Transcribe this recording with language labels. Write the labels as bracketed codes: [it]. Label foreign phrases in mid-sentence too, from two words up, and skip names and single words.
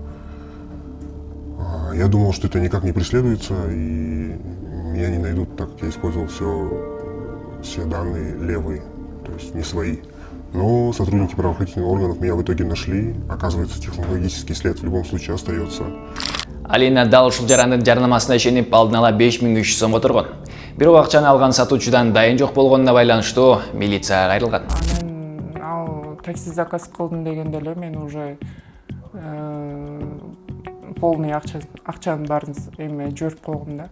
[ru] Я думал, что это никак не преследуется, и меня не найдут, так как я использовал все данные левые, то есть не свои. Но сотрудники правоохранительных органов меня в итоге нашли. Оказывается, технологический след в любом случае остается. [ky] Алина дал ушул жарандын жарнамасына ишенип алдын ала 5300 сом которгон. Бирок акчаны алган сатуучудан дайын жок болгонуна байланыштуу милицияга кайрылган. Мен ал такси заказ кылдым дегенде эле мен [ru] уже полный [ky] акчанын баарын эме жиберип койгом да.